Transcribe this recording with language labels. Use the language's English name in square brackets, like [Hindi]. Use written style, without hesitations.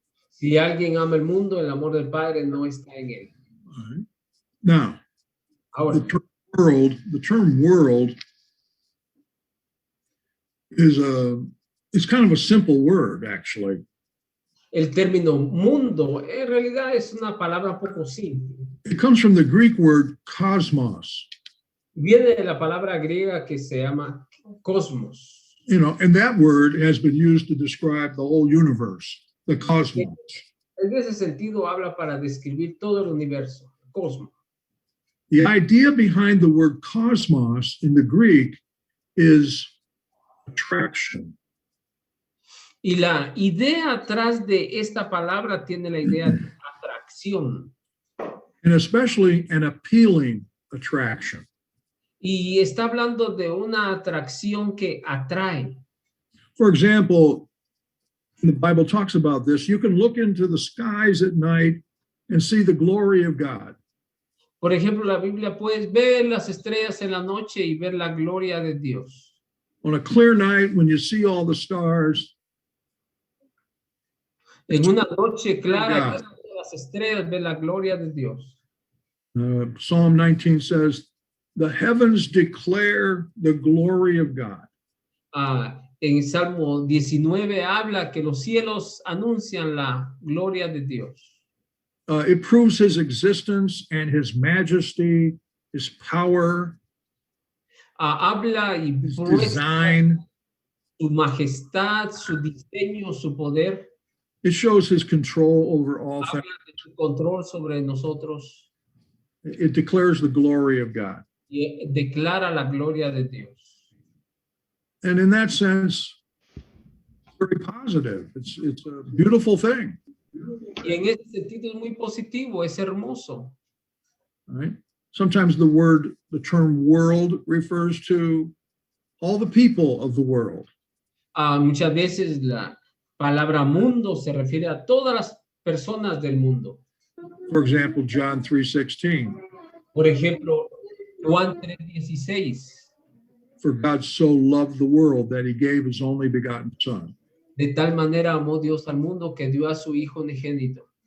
[Spanish] Si alguien ama el mundo, el amor del Padre no está en él. [English] All right. Now, [Spanish] Ahora, [English] the term world is kind of a simple word, actually. [Spanish] el término mundo en realidad es una palabra un poco simple. [English] It comes from the Greek word cosmos. [Spanish] Viene de la palabra griega que se llama cosmos. [English] You know, and that word has been used to describe the whole universe, the cosmos. [Spanish] En ese sentido habla para describir todo el universo, cosmos. [English] The idea behind the word cosmos in the Greek is attraction. [Spanish] Y la idea atrás de esta palabra tiene la idea de atracción. [English] And especially an appealing attraction. [Spanish] Y está hablando de una atracción que atrae. [English] For example, the Bible talks about this. You can look into the skies at night and see the glory of God. [Spanish] Por ejemplo, la Biblia puedes ver las estrellas en la noche y ver la gloria de Dios. [English] On a clear night, when you see all the stars, [Spanish] En una noche clara, [English] God. [Spanish] que ves las estrellas, ver la gloria de Dios. [English] Psalm 19 says, the heavens declare the glory of God. [Spanish] En Salmo 19 habla que los cielos anuncian la gloria de Dios. [English] It proves his existence and his majesty, his power, [Spanish] Habla y [English] his [Spanish] muestra [English] design. [Spanish] su majestad, su diseño, su poder. [English] It shows his control over all [Spanish] Habla [English] things. [Spanish] de su control sobre nosotros [English] It declares the glory of God. [Spanish] y declara la gloria de Dios. [English] And in that sense, very positive. It's a beautiful thing. [Spanish] Y en ese sentido es muy positivo, es hermoso. [English] Right? Sometimes the term world refers to all the people of the world. [Spanish] Muchas veces la palabra mundo se refiere a todas las personas del mundo. [English] For example, John 3:16. [Spanish] Por ejemplo, Juan 3:16. [English] For God so loved the world that he gave his only begotten son. [Spanish] De tal manera amó Dios al mundo que dio a su Hijo unigénito.